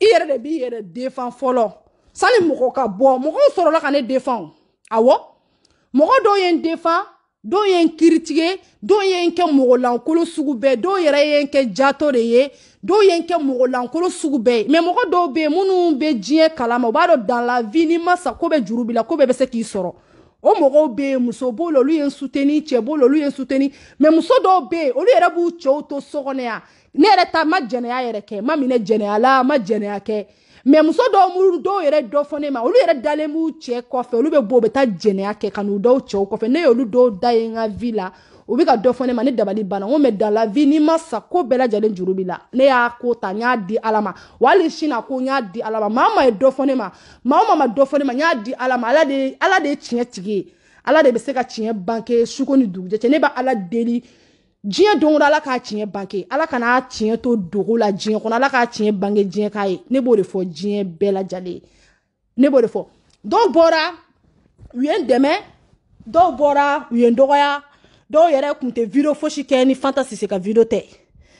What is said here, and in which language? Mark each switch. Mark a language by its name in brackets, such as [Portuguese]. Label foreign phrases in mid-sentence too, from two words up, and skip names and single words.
[Bambara] yɛrɛ de b'i yɛrɛ défend fɔlɔ sani mɔgɔ ka bɔ mɔgɔw sɔrɔla ka ne défend awɔ mɔgɔ dɔw ye n défend dɔw ye n critiquer dɔw ye n kɛ mɔgɔ lankolon sugu bɛɛ dɔw yɛrɛ ye n kɛ jato de ye dɔw ye n kɛ mɔgɔ lankolon sugu bɛɛ mais mɔgɔ dɔw bɛ yen minnu bɛ diɲɛ kalama u b'a dɔn [French] dans la vie [Bambara] ni ma sa ko bɛ juru b'i la ko bɛɛ bɛ se k'i sɔrɔ o mɔgɔw bɛ yen muso b'o la olu ye n soutenir cɛ b'o la olu ye n soutenir mais muso dɔw bɛ yen olu yɛrɛ b'u cɛw to so kɔnɔ yan ne yɛrɛ ta ma jɛnɛya yɛrɛ kɛ ma minɛ jɛnɛya la ma jɛnɛya kɛ mais muso dɔw yɛrɛ dɔ fɔ ne ma olu yɛrɛ dalen b'u cɛ kɔfɛ olu bɛ bɔ u bɛ taa jɛnɛya kɛ ka n'u dɔw cɛw kɔfɛ ne ye olu dɔw da ye n ka vie la u bɛ ka dɔ fɔ ne ma ne dabali banna n ko [French] mais dans la vie [Bambara] ni ma sa ko bɛɛ lajɛlen juru b'i la ne y'a ko ta n y'a di Ala ma wa hali sini a ko n y'a di Ala ma maa o maa ye dɔ fɔ ne ma maa o maa ma dɔ fɔ ne ma n y'a di Ala ma Ala de ye tiɲɛ tigi ye Ala de bɛ se ka tiɲɛ banke suko ni dugujɛ cɛ ne bɛ Ala deli diɲɛ don o don Ala k'a tiɲɛ banke Ala kana tiɲɛ to dogo la diɲɛ kɔnɔ Ala k'a tiɲɛ banke diɲɛ k'a ye ne b'o de fɔ diɲɛ bɛɛ lajɛlen ne b'o de fɔ dɔw bɔra u ye n dɛmɛ dɔw bɔra u ye n dɔgɔya dɔw yɛrɛ kun tɛ video fosi kɛ ni Fanta Sise ka video tɛ